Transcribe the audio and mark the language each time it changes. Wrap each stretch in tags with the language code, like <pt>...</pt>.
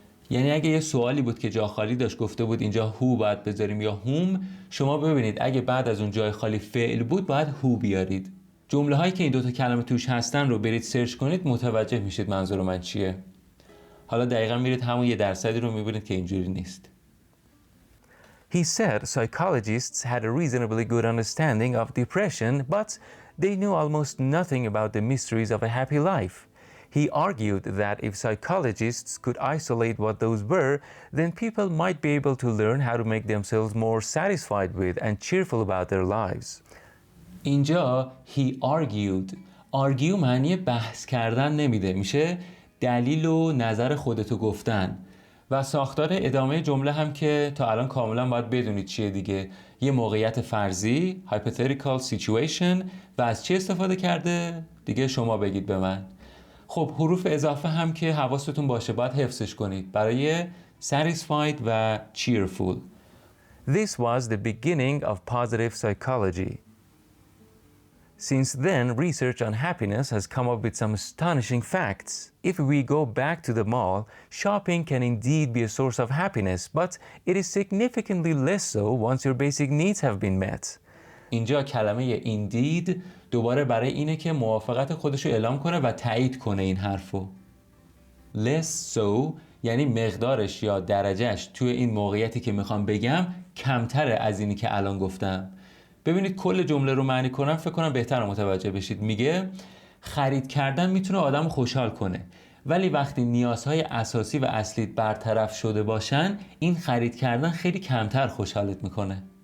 <fa>یعنی اگه یه سوالی بود که جا خالی داشت گفته بود اینجا who باید بذاریم یا whom، شما ببینید اگه بعد از اون جای خالی فعل بود باید who بیارید. جمله هایی که این دوتا کلمه توش هستن رو برید سرچ کنید متوجه میشید منظور من چیه. حالا دقیقاً میرید همون یه درصدی رو میبینید که اینجوری نیست.</fa> <en>He said psychologists had a reasonably good understanding of depression, but they knew almost nothing about the mysteries of a happy life. He argued that if psychologists could isolate what those were, then people might be able to learn how to make themselves more satisfied with and cheerful about their lives. اینجا he argued.</en> <fa>argue معنی بحث کردن نمیده، میشه دلیل و نظر خودتو گفتن. و ساختار ادامه جمله هم که تا الان کاملا باید بدونید چیه دیگه. یه موقعیت فرضی</fa> <en>hypothetical situation</en> <fa>و از چی استفاده کرده؟ دیگه شما بگید به من. خب حروف اضافه هم که حواستون باشه باید حفظش کنید برای satisfied و cheerful.</fa> <en>This was the beginning of positive psychology. Since then, research on happiness has come up with some astonishing facts. If we go back to the mall, shopping can indeed be a source of happiness, but it is significantly less so once your basic needs have been met.</en> <fa>اینجا کلمه indeed دوباره برای اینه که موافقت خودشو اعلام کنه و تایید کنه این حرفو. less so یعنی مقدارش یا درجهش توی این موقعیتی که میخوام بگم کمتره از اینی که الان گفتم. ببینید کل جمله رو معنی کنم فکر کنم بهتر متوجه بشید. میگه خرید کردن میتونه آدم خوشحال کنه، ولی وقتی نیازهای اساسی و اصلیت برطرف شده باشن این خرید کردن خیلی کمتر خوشحالت میکنه.</fa>